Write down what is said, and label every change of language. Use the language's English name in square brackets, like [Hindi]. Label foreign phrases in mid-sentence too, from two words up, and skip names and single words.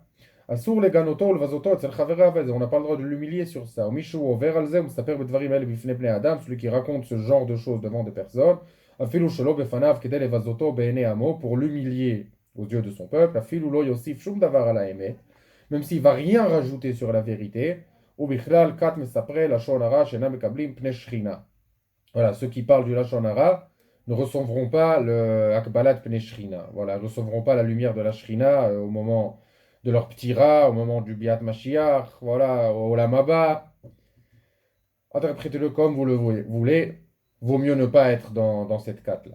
[Hebrew] אסור לגנותו ולבזותו אצל חבריו, [French] on n'a pas le droit de l'humilier sur ça. [Hebrew] ומישהו עובר על זה ומספר בדברים האלה בפני בני אדם, [French] celui qui raconte ce genre de choses devant des personnes, [Hebrew] אפילו שלא בפניו כדי לבזותו בעיני עמו, [French] pour l'humilier aux yeux de son peuple, [Hebrew] אפילו לא יוסיף שום דבר על האמת, [French] même s'il va rien rajouter sur la vérité, [Hebrew] ובכלל כת מספרי לשון הרע שאינם מקבלים פני שכינה. [French] Voilà, ceux qui parlent du [Hebrew] לשון הרע [French] ne recevront pas le [Hebrew] קבלת פני שכינה. [French] Voilà, ne recevront pas la lumière de la Shrina au moment de leur petit rat, au moment du [Hebrew] ביאת משיח, [French] voilà, au Lamaba. Interprétez-le comme vous le voulez. Vaut mieux ne pas être dans cette carte-là.